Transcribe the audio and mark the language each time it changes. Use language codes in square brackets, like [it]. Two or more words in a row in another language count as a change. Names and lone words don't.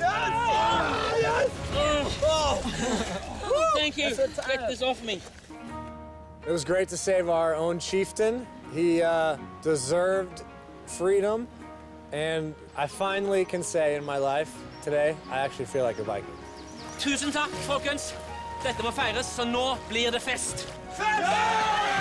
[en] Yes! Yes! Thank you. Get this off me. It was great to save our own chieftain. He deserved freedom, and I finally can say in my life today, I actually feel like a Viking. [no] Tusen takk, folkens. Dette må feires, så nå blir det fest. Fest!